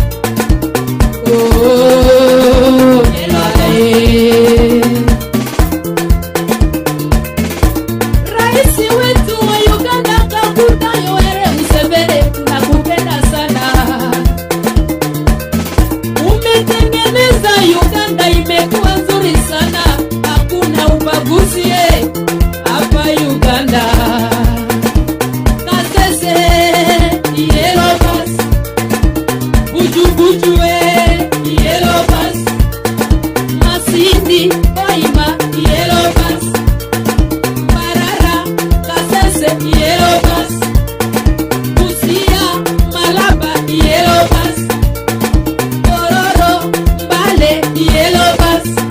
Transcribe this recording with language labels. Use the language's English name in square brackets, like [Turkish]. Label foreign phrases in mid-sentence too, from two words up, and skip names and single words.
[Swahili] Oh, rais wetu wa Uganda Kaguta Yoweri Museveni, tunakupenda sana. Umetengeneza Uganda imekuwa nzuri sana, hakuna ubaguzi hapa Uganda. [English] Kasese yellow bus, Bujubuju yellow bus, Masindi Koima yellow bus, Mbarara Kasese yellow bus, Busia Malaba yellow bus, Tororo Mbale yellow bus,